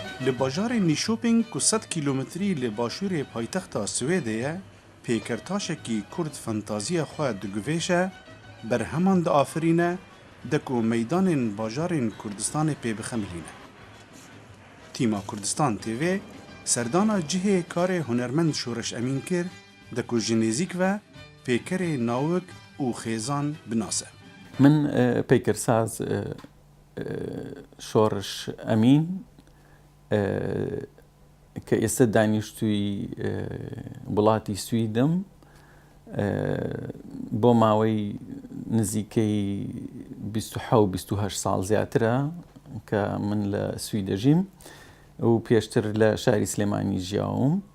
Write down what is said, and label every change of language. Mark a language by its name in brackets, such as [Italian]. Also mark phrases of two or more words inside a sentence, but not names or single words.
[Kurdish] li bajarê Nîşopên ku 100 kîlometrî li başûrê paytexta Swêdê ye, pêkertaşekî Kurd fantaziya xwe diguvêşe, berheman diafirîne de ku meydanên bajarên Kurdistanê pê bixemilîne. Tîma Kurdistan TV serdana cihê karê hunermend Şoreş Emîn kir de ku ji nêzik ve pêkerê nawik û xêzan binase. [Central Kurdish] من پیکرساز شۆڕش ئەمین کە ئێستا دانیشتووی وڵاتی سویدم بۆ ماوەی نزیکەی 27-28 ساڵ زیاترە کە من لە سوید دەژیم و پێشتر لە شاری سلێمانی ژیاوم